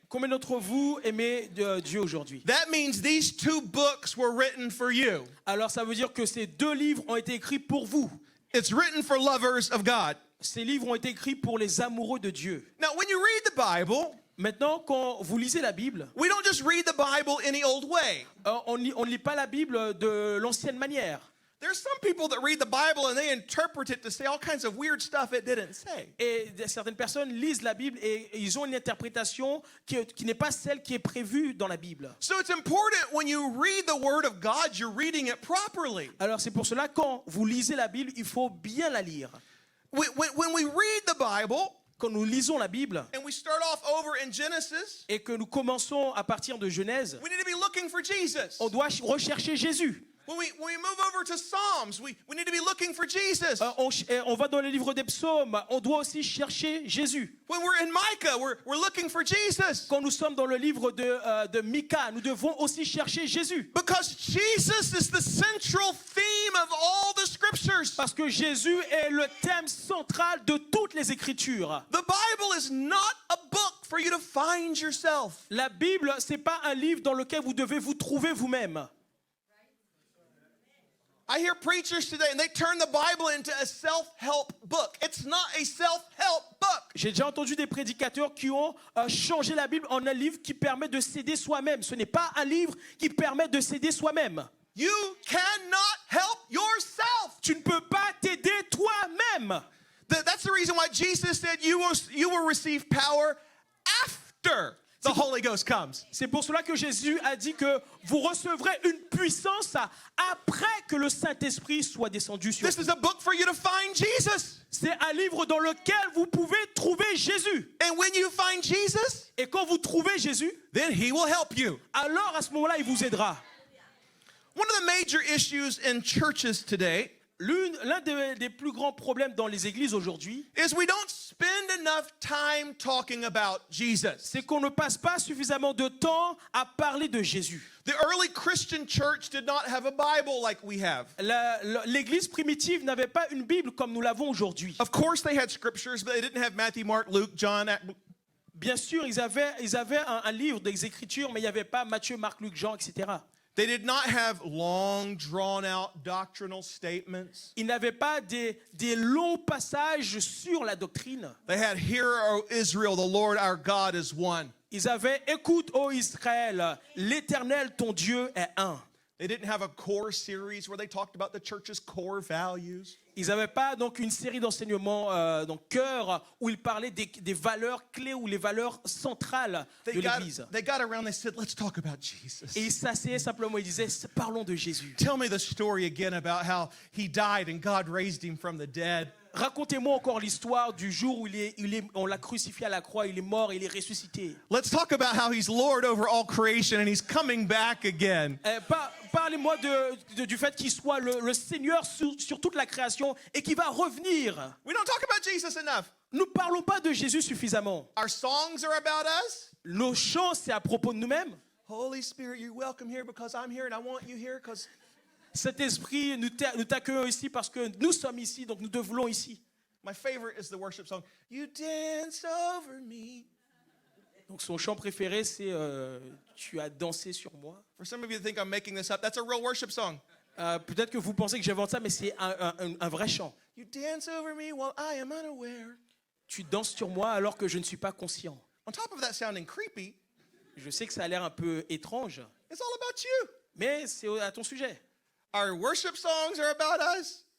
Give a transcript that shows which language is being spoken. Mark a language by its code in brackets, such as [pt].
[fr] Combien d'entre vous aimez Dieu aujourd'hui? [en] That means these two books were written for you. [fr] Alors ça veut dire que ces deux livres ont été écrits pour vous. [en] It's written for lovers of God. [fr] Ces livres ont été écrits pour les amoureux de Dieu. [en] Now, when you read the Bible, [fr] Maintenant, quand vous lisez la Bible, [en] we don't just read the Bible any old way. [fr] on ne lit pas la Bible de l'ancienne manière. [en] There's some people that read the Bible and they interpret it to say all kinds of weird stuff it didn't say. [fr] Et certaines personnes lisent la Bible et ils ont une interprétation qui n'est pas celle qui est prévue dans la Bible. [en] So it's important when you read the Word of God, you're reading it properly. [fr] Alors c'est pour cela quand vous lisez la Bible, il faut bien la lire. [en] When we read the Bible, [fr] Quand nous lisons la Bible [en] and we start off over in Genesis, [fr] et que nous commençons à partir de Genèse, [en] we need to be looking for Jesus. [fr] on doit rechercher Jésus. [en] When we move over to Psalms, we need to be looking for Jesus. [fr] On va dans le livre des psaumes, on doit aussi chercher Jésus. [en] When we're in Micah, we're looking for Jesus. [fr] Quand nous sommes dans le livre de Micah, nous devons aussi chercher Jésus. [en] Because Jesus is the central theme of all the scriptures. [fr] Parce que Jésus est le thème central de toutes les Écritures. [en] The Bible is not a book for you to find yourself. [fr] La Bible, c'est pas un livre dans lequel vous devez vous trouver vous-même. [en] I hear preachers today and they turn the Bible into a self-help book. It's not a self-help book. [fr] J'ai déjà entendu des prédicateurs qui ont changé la Bible en un livre qui permet de s'aider soi-même. Ce n'est pas un livre qui permet de s'aider soi-même. [en] You cannot help yourself. [fr] Tu ne peux pas t'aider toi-même. [en] That's the reason why Jesus said you will receive power after the Holy Ghost comes. [fr] C'est pour cela que Jésus a dit que vous recevrez une puissance après que le Saint-Esprit soit descendu sur [en] This [fr] vous. [en] is a book for you to find Jesus. [fr] C'est un livre dans lequel vous pouvez trouver Jésus. [en] And when you find Jesus, [fr] Et quand vous trouvez Jésus, [en] then he will help you. [fr] alors à ce moment-là, il vous aidera. [en] One of the major issues in churches today [fr] L'un des plus grands problèmes dans les églises aujourd'hui, [en] is we don't spend enough time talking about Jesus. [fr] c'est qu'on ne passe pas suffisamment de temps à parler de Jésus. [en] The early Christian church did not have a Bible like we have. [fr] L'église primitive n'avait pas une Bible comme nous l'avons aujourd'hui. [en] Of course they had scriptures, but they didn't have Matthew, Mark, Luke, John. [fr] Bien sûr, ils avaient un livre des Écritures, mais il n'y avait pas Matthieu, Marc, Luc, Jean, etc. [en] They did not have long, drawn-out doctrinal statements. [fr] Ils n'avaient pas des longs passages sur la doctrine. [en] They had, "Hear, O Israel, the Lord our God is one." [fr] Ils avaient, écoute, ô Israël, l'Éternel, ton Dieu, est un. [en] They didn't have a core series where they talked about the church's core values. [fr] Ils n'avaient pas donc une série d'enseignements donc cœur où ils parlaient des valeurs clés ou les valeurs centrales de l'Église. [en] They got around, they said, "Let's talk about Jesus. [fr] Et ils s'asseyaient simplement, ils disaient, parlons de Jésus. [en] Tell me the story again about how he died and God raised him from the dead." [fr] Racontez-moi encore l'histoire du jour où on l'a crucifié à la croix, il est mort, il est ressuscité. [en] Let's talk about how he's Lord over all creation and he's coming back again. [fr] Parlez-moi du fait qu'il soit le Seigneur sur toute la création et qu'il va revenir. [en] We don't talk about Jesus enough. [fr] Nous ne parlons pas de Jésus suffisamment. [en] Our songs are about us. [fr] Nos chants, c'est à propos de nous-mêmes. [en] Holy Spirit, you're welcome here because I'm here and I want you here because... [fr] Cet esprit, nous t'accueillons ici parce que nous sommes ici, donc nous devenons ici. [en] My favorite is the worship song, "You dance over me." [fr] Donc son chant préféré, c'est Tu as dansé sur moi. [en] For some of you that think I'm making this up, that's a real worship song. [fr] Peut-être que vous pensez que j'invente ça, mais c'est un vrai chant. [en] You dance over me while I am unaware. [fr] Tu danses sur moi alors que je ne suis pas conscient. [en] On top of that sounding creepy, [fr] Je sais que ça a l'air un peu étrange, [en] it's all about you. [fr] mais c'est à ton sujet. [en] Our worship songs are about us.